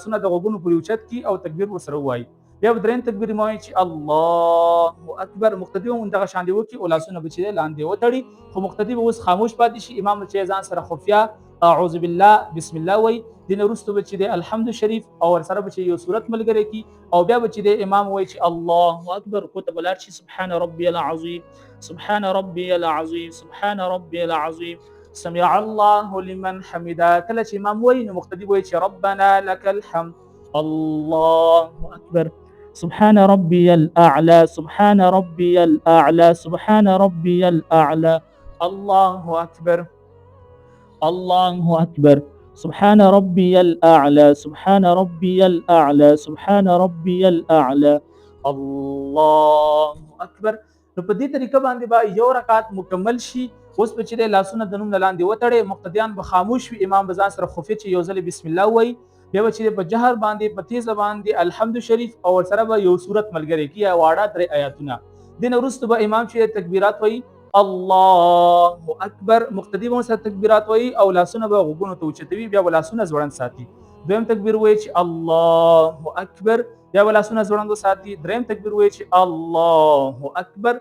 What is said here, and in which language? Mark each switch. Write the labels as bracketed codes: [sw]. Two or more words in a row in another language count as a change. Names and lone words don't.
[ps] لاسونه د غوګونو پورې اوچت کی او تکبیر وسره وایي بیا به درېم تکبیر مو وایي چې [ar] الله اکبر [ps] مقتدی هم دغه شان دی وکي او لاسونه به چې لاندې وتړي خو مقتدی به اوس خاموش پاتې شي امام چې ځان سره خفیا [ar] اعوذ بالله بسم الله [ps] وایي دین وروسته به چې دی الحمد شریف او ورسره به چې یو صورت ملګری کی او بیا به چې دی امام وایي چې [ar] الله اکبر [ps] کو ته بلار شي [ar] سبحان ربي العظیم سبحان ربي العظیم سبحان ربي العظیم سمع الله لمن حمده. [ps] کله چې امام وایي نو مقتدی وایي چې [ar] ربنا لك الحمد الله اکبر سبحان ربي الأعلى سبحان ربي الأعلى سبحان ربي الأعلى الله أكبر الله أكبر سبحان ربي الأعلى سبحان ربي الأعلى سبحان ربي الأعلى الله أكبر. [ps] نو په دې طریقه باندې به یو رکعت مکمل شي. اوس په چې لاسونه د نوم لاندې وتړي مقتدیان به خاموش وي امام به ځان سره خفیه چې یو ځل [ar] بسم الله [ps] وایي بیا به چې په جهر باندې په تیز باندې الحمد شریف او سره به یو صورت ملګری کی واړه 3 آیاتونه دین وروسته به امام چې تکبیرات وایي [ar] الله اکبر [ps] مقتدی به سره تکبیرات وایي او لاسونه به غوګونو ته اوچتوي بیا به لاسونه ځوړند ساتي دویم تکبیر وایي چې [ar] الله اکبر [ps] بیا به لاسونه ځوړند ساتي دریم تکبیر وایي چې [ar] الله اکبر.